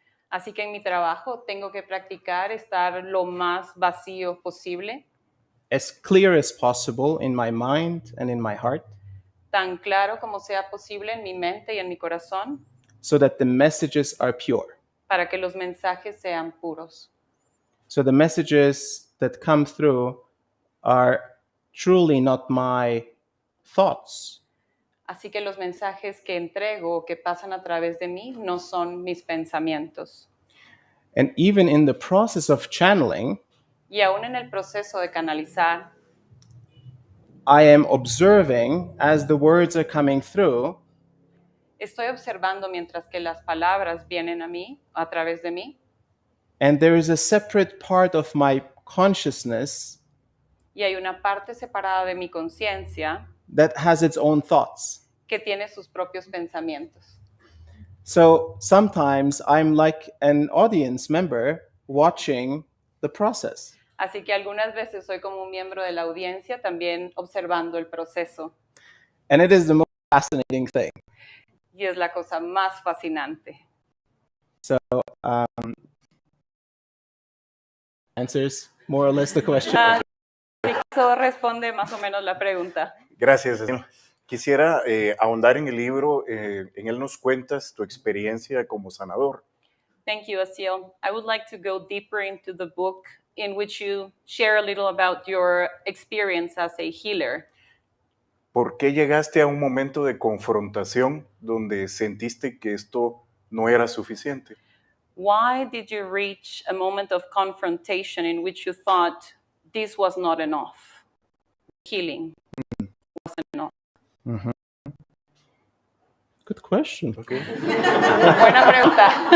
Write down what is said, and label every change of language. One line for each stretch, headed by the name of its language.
Spanish: Así que en mi trabajo tengo que practicar estar lo más vacío posible,
English: as clear as possible in my mind and in my heart,
Spanish: tan claro como sea posible en mi mente y en mi corazón,
English: so that the messages are pure.
Spanish: para que los mensajes sean puros.
English: So the messages that come through are truly not my thoughts,
Spanish: Así que los mensajes que entrego o que pasan a través de mí no son mis pensamientos.
English: and even in the process of channeling,
Spanish: Y aún en el proceso de canalizar,
English: I am observing as the words are coming through
Spanish: estoy observando mientras que las palabras vienen a mí, a través de mí,
English: and there is a separate part of my consciousness
Spanish: y hay una parte separada de mi conciencia
English: that has its own thoughts.
Spanish: que tiene sus propios pensamientos.
English: So sometimes I'm like an audience member watching the process.
Spanish: Así que algunas veces soy como un miembro de la audiencia también observando el proceso.
English: And it is the most fascinating thing.
Spanish: Y es la cosa más fascinante.
English: So answers more or less the question.
Spanish: Eso responde más o menos la pregunta. Gracias. Señor. Quisiera ahondar en el libro. En él nos cuentas tu experiencia como sanador.
English: Thank you, Asiel. I would like to go deeper into the book in which you share a little about your experience as a healer.
Spanish: ¿Por qué llegaste a un momento de confrontación donde sentiste que esto no era suficiente?
English: Why did you reach a moment of confrontation in which you thought this was not enough? Healing wasn't enough. Good question. Okay.
Spanish: Buena pregunta.